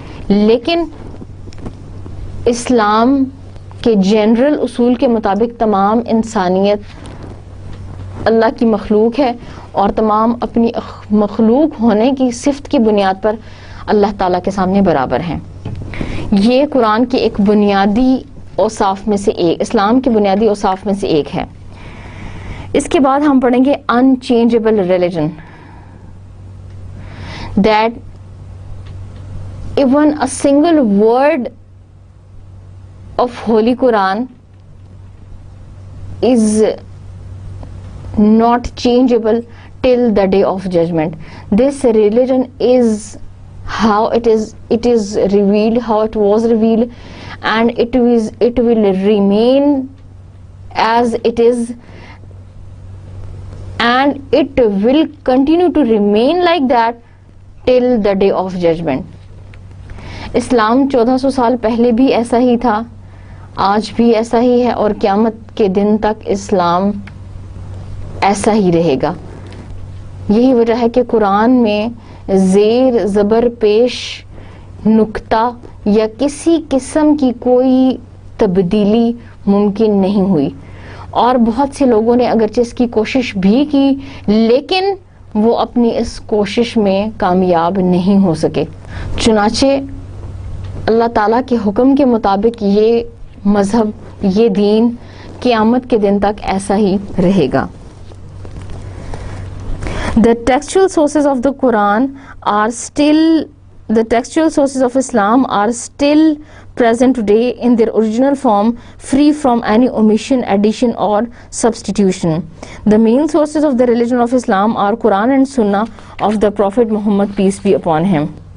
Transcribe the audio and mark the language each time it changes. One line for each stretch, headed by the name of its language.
Urdu: لیکن اسلام کے جنرل اصول کے مطابق تمام انسانیت اللہ کی مخلوق ہے اور تمام اپنی مخلوق ہونے کی صفت کی بنیاد پر اللہ تعالیٰ کے سامنے برابر ہیں. یہ قرآن کے ایک بنیادی اوصاف میں سے ایک، اسلام کے بنیادی اوصاف میں سے ایک ہے. اس کے بعد ہم پڑھیں گے
English: unchangeable religion, that even a single word of Holy Quran is not changeable till the day of judgment. This religion is how it is revealed, how it was revealed, and it will remain as it is, and it will continue to remain like that till the day of judgment.
Urdu: اسلام 1400 سال پہلے بھی ایسا ہی تھا، آج بھی ایسا ہی ہے اور قیامت کے دن تک اسلام ایسا ہی رہے گا. یہی وجہ ہے کہ قرآن میں زیر زبر پیش نقطہ یا کسی قسم کی کوئی تبدیلی ممکن نہیں ہوئی، اور بہت سے لوگوں نے اگرچہ اس کی کوشش بھی کی لیکن وہ اپنی اس کوشش میں کامیاب نہیں ہو سکے. چنانچہ اللہ تعالیٰ کے حکم کے مطابق یہ مذہب, یہ دین قیامت کے دن تک ایسا ہی رہے گا.
English: The textual sources of the Quran are still, the textual sources of Islam are still present today in their original form, free from any omission, addition or substitution. The main sources of the religion of Islam are Quran and Sunnah of the Prophet Muhammad, peace be upon him.